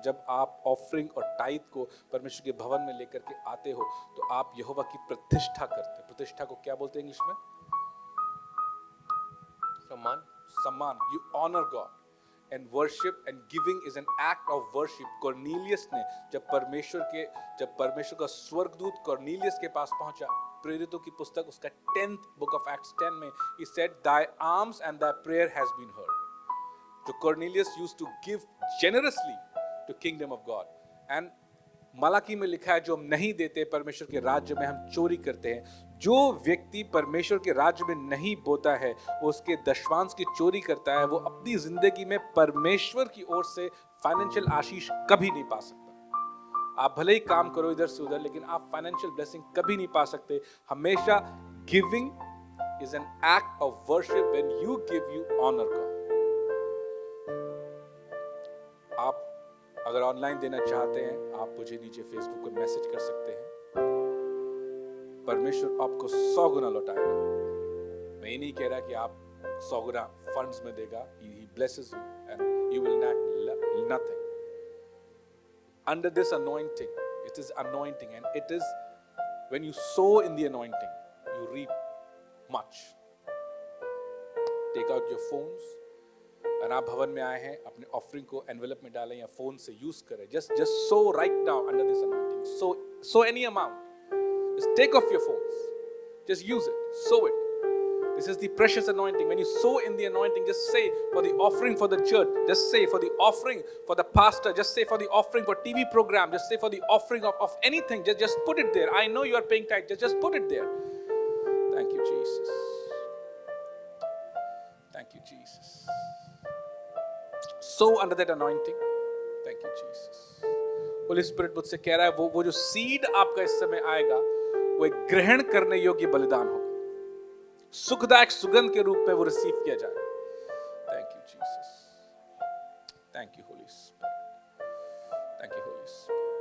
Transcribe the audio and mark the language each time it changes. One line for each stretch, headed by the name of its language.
Hindi: जब आप ऑफरिंग और टाइथ को परमेश्वर के भवन में लेकर के आते हो तो आप यहोवा की प्रतिष्ठा करते. प्रतिष्ठा को क्या बोलते हैं इंग्लिश में?
English: सम्मान. You honor God. And worship and giving is an act of worship. Cornelius
Hindi: ने जब परमेश्वर का स्वर्गदूत कॉर्नेलियस के पास पहुंचा, प्रेरितों की पुस्तक उसका
English: 10th book of Acts 10 में, he said, thy alms and thy prayer has been heard. जो Cornelius used to give generously to kingdom of God.
Hindi: And Malachi में लिखा है जो हम नहीं देते परमेश्वर के राज्य में, हम चोरी करते हैं. जो व्यक्ति परमेश्वर के राज्य में नहीं बोता है, वो उसके दशवांश की चोरी करता है, वो अपनी जिंदगी में परमेश्वर की ओर से फाइनेंशियल आशीष कभी नहीं पा सकता. आप भले ही काम करो इधर से उधर, लेकिन आप फाइनेंशियल ब्लेसिंग कभी नहीं पा सकते.
English: हमेशा giving is an act of worship. When you give, you honour God.
Hindi: आप अगर ऑनलाइन देना चाहते हैं, आप मुझे नीचे फेसबुक पर मैसेज कर सकते हैं. परमेश्वर आपको 100 गुना लौटाएगा. मैं ये नहीं कह रहा कि आप 100 गुना फंड्स में देगा.
English: He blesses you and you will lack nothing. Under this anointing, it is anointing, and it is when you sow in the anointing, you reap much. Take out your phones.
Hindi: अगर आप भवन में आए हैं, अपने offering को envelope में डालें या फोन से यूज करें.
English: Just sow right now under this anointing. Sow any amount. Just take off your phones. Just use it. Sow it. This is the precious anointing. When you sow in the anointing, just say for the offering for the church. Just say for the offering for the pastor. Just say for the offering for TV program. Just say for the offering of anything. Just put it there. I know you are paying tithe. Just put it there. Thank you, Jesus. Thank you, Jesus. Sow under that anointing. Thank you, Jesus.
Hindi: Holy Spirit मुझसे कह रहा है वो जो seed आपका इस समय आएगा, वो एक ग्रहण करने योग्य बलिदान होगा. सुखदायक सुगंध के रूप में वो रिसीव किया जाएगा.
English: Thank you, Jesus. Thank you, Holy Spirit. Thank you, Holy Spirit.